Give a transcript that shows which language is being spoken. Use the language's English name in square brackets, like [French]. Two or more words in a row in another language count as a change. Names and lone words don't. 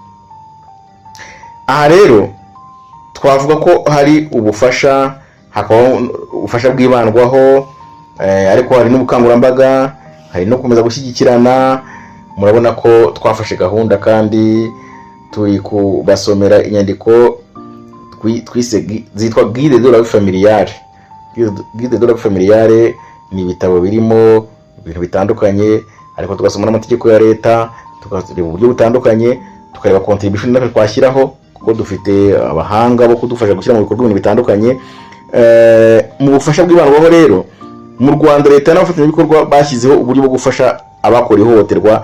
[Kinyarwanda] Aha rero twavuga ko hari ubufasha, hakaba ubufasha bwibandwaho, ariko hari n'ubukangurambaga, hari no gukomeza gushyigikirana. Murabona ko twafashe gahunda kandi turi kubasomera inyandiko zitwa Guide de la vie familiale. Guide de la vie familiale ni ibitabo birimo ibintu bitandukanye, ariko tugasoma n'amategeko ya leta, tukareba uburyo butandukanye, tukareba contribution natwe twashyiraho, kuko dufite abahanga bo kudufasha gushyira mu bikorwa ibintu bitandukanye. Mu bufasha bw'ibandwaho rero, mu Rwanda leta n'abafatanyabikorwa bashyizeho uburyo bwo gufasha abakora ihohoterwa.